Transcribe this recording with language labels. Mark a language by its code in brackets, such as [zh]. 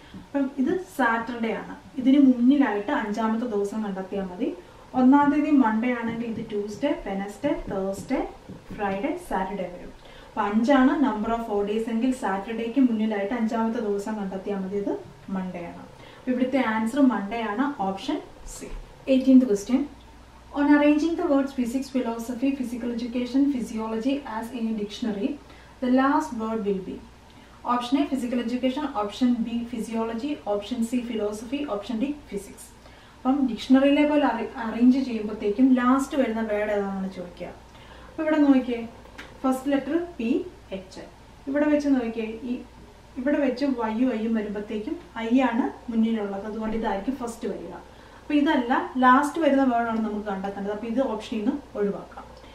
[ml] അപ്പം ഇത് സാറ്റർഡേ ആണ്. ഇതിന് മുന്നിലായിട്ട് 5ാമത്തെ ദിവസം കണ്ടെത്തിയാൽ മതി. 1ാം തീയതി മൺഡേ ആണെങ്കിൽ ഇത് Tuesday, Wednesday, Thursday, Friday, Saturday വരും. അപ്പോൾ 5 ആണ് നമ്പർ ഓഫ് 4 days എങ്കിൽ സാറ്റർഡേക്ക് മുന്നിലായിട്ട് 5ാമത്തെ ദിവസം കണ്ടെത്തിയാൽ മതി. ഇത് മൺഡേ ആണ്. അപ്പോൾ ഇവിടുത്തെ ആൻസർ മൺഡേ ആണ്, option C. [en] 18th question. On arranging the words physics, philosophy, physical education, physiology as in a dictionary, the last word will be option A physical education, option B physiology, option C philosophy, option D physics. [ml] അപ്പം ഡിക്ഷണറിയിലെ പോലെ arrange ചെയ്യുമ്പോഴത്തേക്കും last വരുന്ന word ഏതാണെന്ന് ചോദിക്കുക. അപ്പോൾ ഇവിടെ നോക്കിയേ, first letter P H. ഇവിടെ വെച്ച് നോക്കിയേ, ഇവിടെ വെച്ച് വൈയും ഐയും വരുമ്പോഴത്തേക്കും ഐ ആണ് മുന്നിലുള്ളത്, അതുകൊണ്ട് ഇതായിരിക്കും ഫസ്റ്റ് വരിക. അപ്പോൾ ഇതല്ല, ലാസ്റ്റ് വരുന്ന വേർഡാണ് നമുക്ക് കണ്ടെത്തേണ്ടത്. അപ്പോൾ ഇത് ഓപ്ഷനിൽ നിന്ന് ഒഴിവാക്കാം.